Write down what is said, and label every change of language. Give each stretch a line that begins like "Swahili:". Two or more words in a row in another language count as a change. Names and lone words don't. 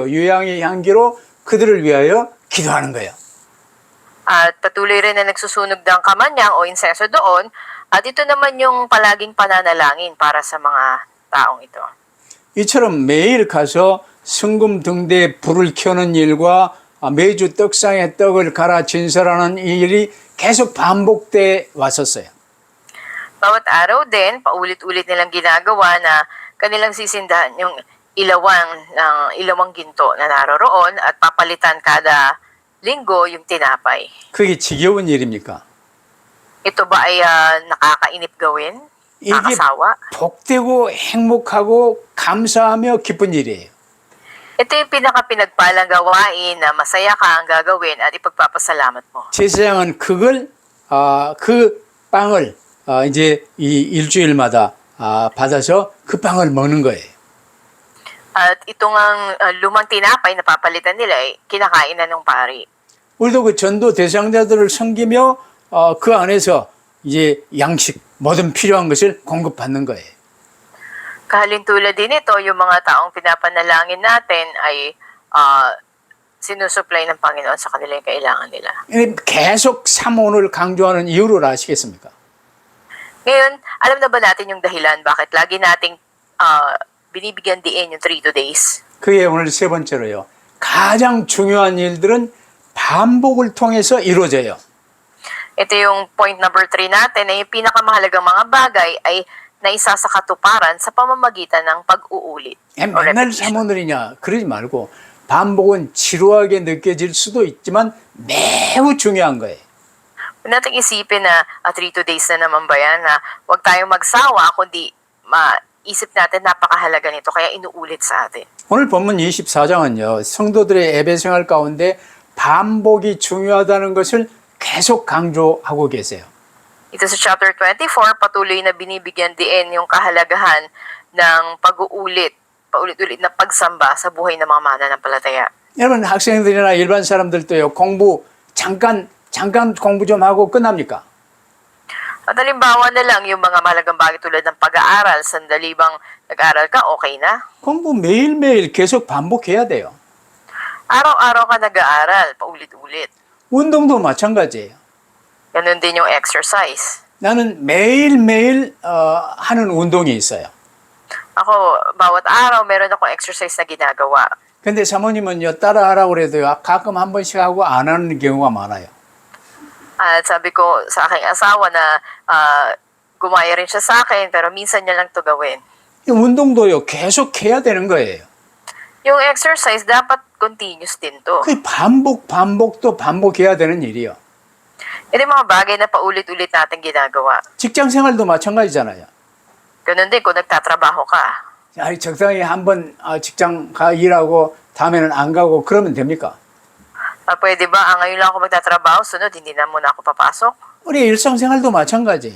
Korean: 유향의 향기로 그들을 위하여 기도하는 거예요.
Filipino: At patuloy rin na nagsusunog ng kamanyang o insenso doon. At ito naman yung palaging pananalangin para sa mga taong ito.
Korean: 이처럼 매일 가서 성금 등대에 불을 켜는 일과 매주 떡상에 떡을 갈아 진설하는 이 일이 계속 반복돼 왔었어요.
Filipino: Bawat araw din, paulit-ulit nilang ginagawa na kanilang sisindahan yung ilawang ginto na naroroon at papalitan kada linggo yung tinapay.
Korean: 그게 지겨운 일입니까?
Filipino: Ito ba ay nakakainip gawin?
Korean: 이게
Filipino: Nakakasawa?
Korean: 복되고 행복하고 감사하며 기쁜 일이에요.
Filipino: Ito yung pinaka-pinagpalang gawain na masaya ka ang gagawin at ipagpapasalamat mo.
Korean: 제사장은 그 빵을 이제 이 일주일마다 받아서 그 빵을 먹는 거예요.
Filipino: At itong ang lumang tinapay na papalitan nila ay kinakain na ng pari.
Korean: 우리도 그 전도 대상자들을 섬기며 그 안에서 이제 양식 모든 필요한 것을 공급받는 거예요.
Filipino: Kahalintulad din ito, yung mga taong pinapanalangin natin ay sinusupply ng Panginoon sa kanilang kailangan nila.
Korean: 계속 삼원을 강조하는 이유를 아시겠습니까?
Filipino: Ngayon, alam na ba natin yung dahilan bakit lagi nating binibigyan diin yung 3 days?
Korean: 그게 오늘 세 번째로요. 가장 중요한 일들은 반복을 통해서 이루어져요.
Filipino: Ito yung
English: point number
Filipino: 3 natin na yung pinakamahalagang mga bagay ay naisa sa katuparan sa pamamagitan ng pag-uulit. o
Korean: 맨날
English: repetition.
Korean: 삼원을이냐 그러지 말고 반복은 지루하게 느껴질 수도 있지만 매우 중요한 거예요.
Filipino: Huwag nating isipin na 3 days na naman ba yan, na huwag tayong magsawa, kundi maisip natin napakahalaga nito, kaya inuulit sa atin.
Korean: 오늘 본문 24장은요. 성도들의 예배 생활 가운데 반복이 중요하다는 것을 계속 강조하고 계세요.
Filipino: Ito sa chapter 24, patuloy na binibigyan din yung kahalagahan ng pag-uulit, paulit-ulit na pagsamba sa buhay ng mga mananampalataya.
Korean: 여러분 학생들이나 일반 사람들도요. 공부 잠깐 공부 좀 하고 끝납니까?
Filipino: At halimbawa na lang yung mga mahalagang bagay tulad ng pag-aaral, sandali bang nag-aaral ka, okay na?
Korean: 공부 매일매일 계속 반복해야 돼요.
Filipino: Araw-araw ka nag-aaral, paulit-ulit.
Korean: 운동도 마찬가지예요.
Filipino: Ganun din yung exercise.
Korean: 나는 매일매일 하는 운동이 있어요.
Filipino: Ako, bawat araw, meron akong exercise na ginagawa.
Korean: 근데 사모님은요, 따라하라고 그래도요, 가끔 한 번씩 하고 안 하는 경우가 많아요.
Filipino: At sabi ko sa aking asawa na gumaya rin siya sa akin, pero minsan niya lang to gawin.
Korean: 이 운동도요, 계속 해야 되는 거예요.
Filipino: Yung exercise, dapat continuous din to.
Korean: 그 반복도 반복해야 되는 일이요.
Filipino: Ito yung mga bagay na paulit-ulit natin ginagawa.
Korean: 직장 생활도 마찬가지잖아요.
Filipino: Ganun din kung nagtatrabaho ka.
Korean: 아니, 적당히 한번 직장 가 일하고 다음에는 안 가고 그러면 됩니까?
Filipino: Pwede ba, ngayon lang ako magtatrabaho, sunod, hindi na muna ako papasok?
Korean: 우리 일상생활도 마찬가지예요.